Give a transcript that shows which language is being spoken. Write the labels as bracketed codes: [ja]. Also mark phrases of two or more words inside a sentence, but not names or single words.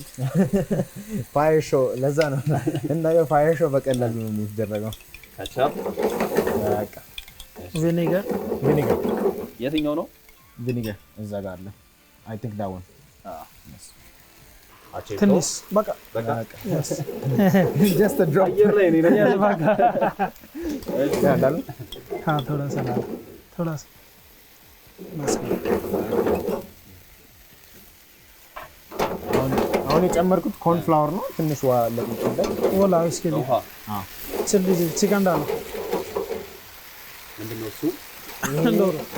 [en] fire show [am] ለዛ ነው እና የፋየር ሾው በቀላሉ ነው የሚደረገው ካቻፕ በቃ ቪኒገር የትኛው ነው ቪኒገር እዛ ጋር አለ [en] I think that one [am] ትንሽ በቃ [en] yes just a drop [am] አየር ላይ ነው yes በቃ ያዳል [hi] थोड़ा सा [am] አሁን የጨመርኩት [en] corn flour [am] ነው ትንሽ ውሃ ለጥቂት ወላ እስኪ ውሃ ቺከን ዳል ምንድነው እሱ